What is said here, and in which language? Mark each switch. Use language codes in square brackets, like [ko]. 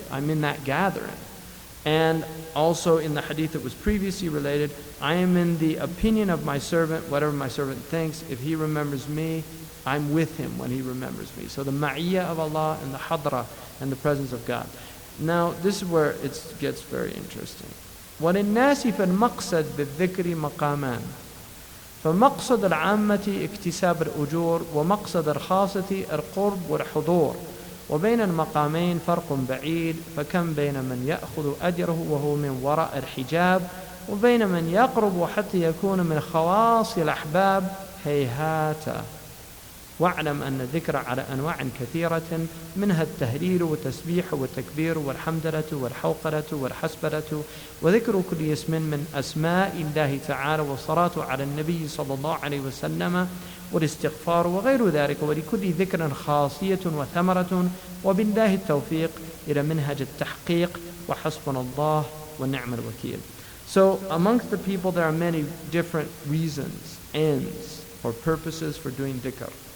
[en] I'm in that gathering. And also in the hadith that was previously related, I am in the opinion of my servant, whatever my servant thinks. If he remembers me, I'm with him when he remembers me. So the ma'iyya of Allah and the hadra and the presence of God. Now this is where it gets very interesting. [ar] وَلِلنَّاسِ فِي الْمَقْصَدِ بِالذِّكْرِ مَقَامًا فمقصد العامة اكتساب الأجور ومقصد الخاصة القرب والحضور وبين المقامين فرق بعيد فكم بين من يأخذ أجره وهو من وراء الحجاب وبين من يقرب حتى يكون من خواص الأحباب هيهات. واعلم أن الذكر على أنواع كثيرة منها التهليل والتسبيح والتكبير والحمدلة والحوقلة والحسبلة وذكر كل اسم من أسماء الله تعالى والصلاة على النبي صلى الله عليه وسلم والاستغفار وغير ذلك ولكل ذكر خاصية وثمرة وبالله التوفيق إلى منهج التحقيق وحسبنا الله ونعم الوكيل. [en] So amongst the people there are many different reasons, ends or purposes for doing dhikr.